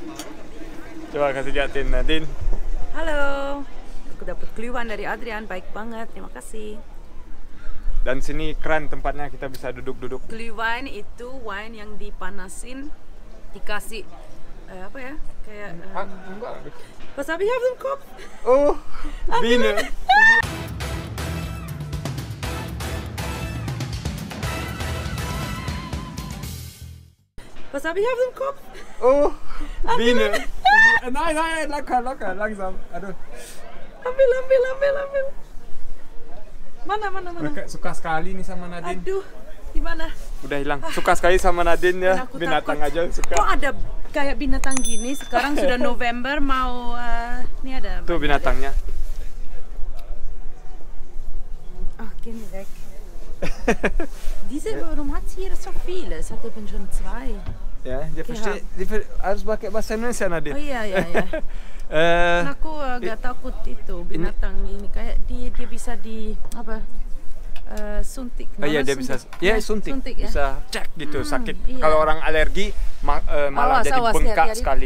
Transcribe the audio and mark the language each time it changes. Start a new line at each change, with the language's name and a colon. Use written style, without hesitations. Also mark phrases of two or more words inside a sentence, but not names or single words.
Indonesian: Coba kasih liatin Nadine. Halo. Aku dapat Glühwein dari Adrian, baik banget. Terima kasih. Dan sini keren tempatnya, kita bisa duduk-duduk. Glühwein itu wine yang dipanasin, dikasih kayak enggak.
German: Was habe ich auf dem Kopf? Oh, Biene. Was habe ich auf dem Kopf? Oh, Biene. Nein, locker, langsam.
Indonesian: Aduh. Ambil. Mana? Suka sekali nih sama Nadine. Aduh, gimana? Udah hilang. Suka sekali sama Nadine ya. Aku Binatang takut. aja suka. Kok ada kayak binatang gini? Sekarang sudah November, mau ini ada. Tuh binatangnya.
German: Ach, gehen wir weg. Warum hat sie hier so viele? Es hat eben schon 2.
Indonesian: Ya, dia pasti harus pakai bahasa Indonesia Nadine. Oh iya. Aku agak takut itu binatang ini. Kayak dia bisa suntik. Oh iya, dia bisa. Ya, suntik ya? bisa cek gitu sakit. Iya. Kalau orang alergi malah jadi bengkak sekali.